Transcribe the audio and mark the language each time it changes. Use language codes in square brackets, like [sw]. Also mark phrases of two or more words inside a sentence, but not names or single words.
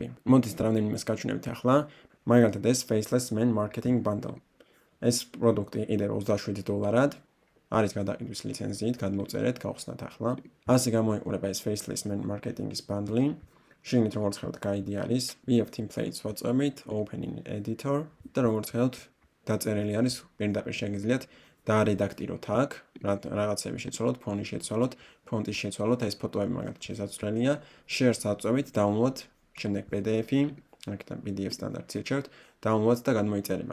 [ka] მოდით რამდენიმეს გაჩვენებთ ახლა. მაგალითად ეს Faceless Man Marketing Bundle. ეს პროდუქტი კიდევ $27 არის გადაყიდვის ლიცენზიით, გადმოწერეთ, გავხსნათ ახლა. ასე გამოიყურება ეს Faceless Man Marketing-ის bundle. შიგნით როგორც ხედავთ, გაიდი არის, [en] we have templates [ka] whatsapp-ით, [en] opening editor [ka] და როგორც ხედავთ, დაწერილი არის, პირდაპირ შეგიძლიათ დაარედაქტიროთ აქ, რაღაცები შეცვალოთ, ფონი შეცვალოთ, ფონტის შეცვალოთ, ეს ფოტოები მაგალითად შესაძლებელია, share-ს აწვევით, download, შემდეგ PDF-ი, აქედან PDF სტანდარტს ირჩევთ, download და გადმოიწერება.